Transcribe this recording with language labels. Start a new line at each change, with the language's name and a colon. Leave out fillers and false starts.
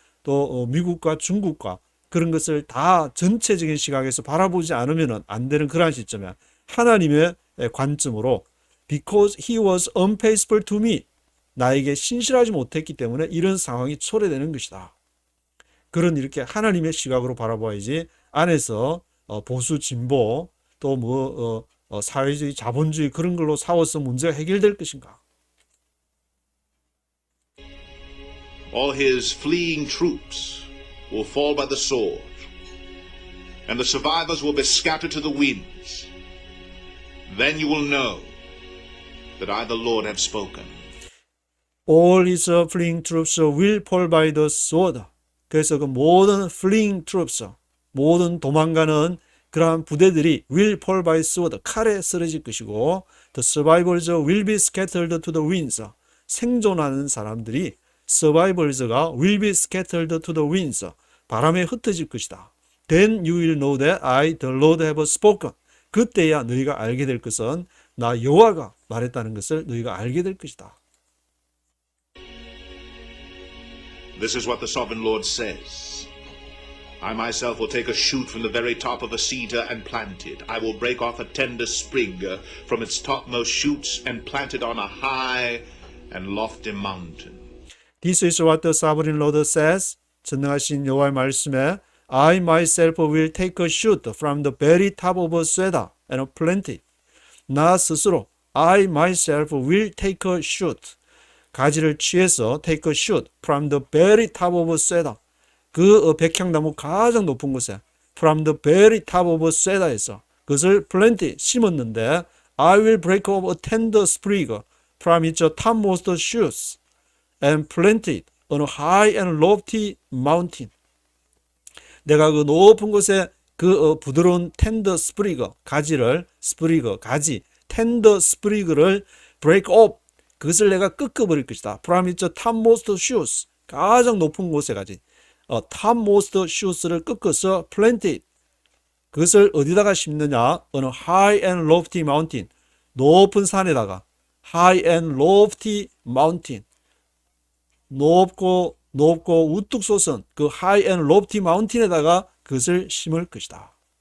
Korean: 또 미국과 중국과 그런 것을 다 전체적인 시각에서 바라보지 않으면 안 되는 그러한 시점에 하나님의 관점으로
English: because he was unfaithful to me,
Korean: 나에게 신실하지 못했기 때문에 이런 상황이 초래되는 것이다. 그런 이렇게 하나님의 시각으로 바라봐야지, 안에서 보수 진보 또 사회주의 자본주의 그런 걸로 싸워서 문제가 해결될 것인가.
English: All his fleeing troops will fall by the sword, and the survivors will be scattered to the winds. Then you will know that I, the Lord, have spoken. All his fleeing troops will fall by the sword. 그래서 그 모든 fleeing troops,
Korean: 모든 도망가는 그러한 부대들이
English: will fall by sword,
Korean: 칼에 쓰러질 것이고,
English: the survivors will be scattered to the winds.
Korean: 생존하는 사람들이 survivors가
English: will be scattered to the winds,
Korean: 바람에 흩어질 것이다.
English: Then you will know that I, the Lord, have spoken.
Korean: 그때야 너희가 알게 될 것은 나 여호와가 말했다는 것을 너희가 알게 될 것이다.
English: This is what the sovereign Lord says. I myself will take a shoot from the very top of a cedar and plant it. I will break off a tender sprig from its topmost shoots and plant it on a high and lofty mountain. This is what the sovereign Lord says.
Korean: 전능하신 여호와의 말씀에
English: I myself will take a shoot from the very top of a cedar and plant it.
Korean: 나 스스로
English: I myself will take a shoot.
Korean: 가지를 취해서
English: take a shoot from the very top of a cedar.
Korean: 그 백향나무 가장 높은 곳에
English: from the very top of a cedar에서
Korean: 그것을
English: plant
Korean: 심었는데
English: I will break off a tender sprig from its topmost shoots and plant it on a high and lofty mountain.
Korean: 내가 그 높은 곳에 그 부드러운
English: tender sprig
Korean: 가지를 가지 tender sprig를
English: break off,
Korean: 그것을 내가 꺾어버릴 것이다.
English: From its topmost shoots,
Korean: 가장 높은 곳에 가지 topmost shoots를 꺾어서
English: plant it,
Korean: 그것을 어디다가 심느냐?
English: 어느 high and lofty mountain,
Korean: 높은 산에다가
English: high and lofty mountain,
Korean: 높고 우뚝 솟은 그
English: high and lofty mountain
Korean: 에다가 그것을 심을 것이다.